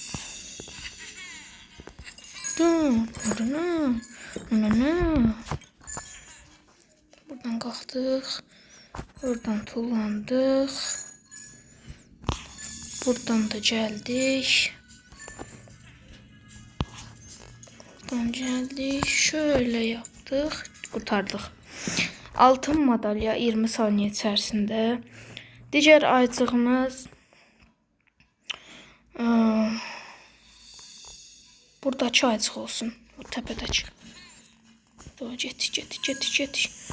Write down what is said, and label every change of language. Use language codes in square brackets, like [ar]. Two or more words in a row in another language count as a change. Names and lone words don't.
[az] Buradan qalxdıq. Oradan tullandıq. Buradan da gəldik. Buradan gəldik. [tr] Şöyle yaptık. Kurtardık. Altın madalya 20 saniye içerisinde. [az] Diğer aycığımız buradakı aycıq olsun. [tr] O tepedeki. Getdik.